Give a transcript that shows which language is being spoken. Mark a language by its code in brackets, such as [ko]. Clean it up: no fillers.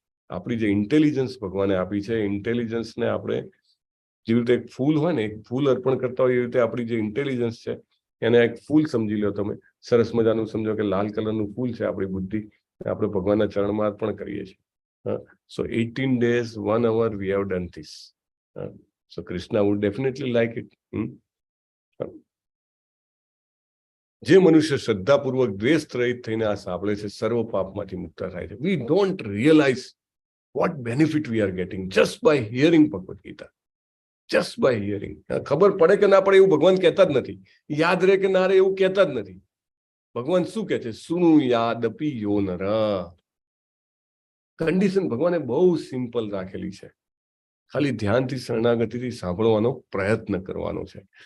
[gu] આપણી જે ઇન્ટેલિજન્સ ભગવાને આપી છે, ઇન્ટેલિજન્સને આપણે જેવી રીતે એક ફૂલ હોય ને, એક ફૂલ અર્પણ કરતા હોય, એવી રીતે આપણી જે ઇન્ટેલિજન્સ છે એને એક ફૂલ સમજી લો તમે. સરસ મજાનું સમજો કે લાલ કલરનું ફૂલ છે આપણી બુદ્ધિ, આપણે ભગવાનના ચરણમાં અર્પણ કરીએ છીએ. [en] So 18 days 1 hour we have done this. So Krishna would definitely like it. જે મનુષ્ય શ્રદ્ધાપૂર્વક દ્વેષ રહિત થઈને આ સાંભળે છે, સર્વ પાપમાંથી મુક્ત થાય છે. We don't realise what benefit we are getting just by hearing Bhagavad Gita. Just by hearing. [gu] ખબર પડે કે ના પડે એવું ભગવાન કહેતા જ નથી, યાદ રહે કે ના રહે એવું કહેતા જ નથી. ભગવાન શું કહે છે? સુનુ યાદપી યો નર. કન્ડિશન ભગવાને બહુ સિમ્પલ રાખેલી છે. ખાલી ધ્યાનથી, શરણાગતિથી સાંભળવાનો પ્રયત્ન કરવાનો છે.